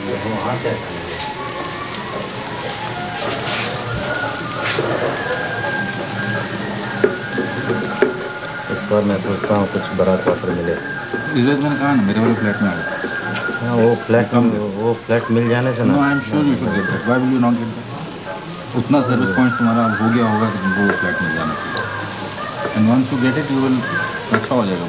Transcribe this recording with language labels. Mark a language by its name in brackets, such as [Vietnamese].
[Hindi] वहाँ क्या खाएंगे? इस पर मैं सोचता हूँ कुछ बड़ा क्वार्टर मिले। इस वक्त मैंने कहा ना मेरे वाले फ्लैट में आ गया। हाँ वो फ्लैट मिल जाने से ना। [English] No, I'm sure you should get that. Why will you not get that? [Hindi] उतना सर्विस पॉइंट तुम्हारा हो गया होगा कि तुमको वो फ्लैट मिल जाना चाहिए। [English] And once you get it, you will [Hindi] अच्छा हो जाएगा।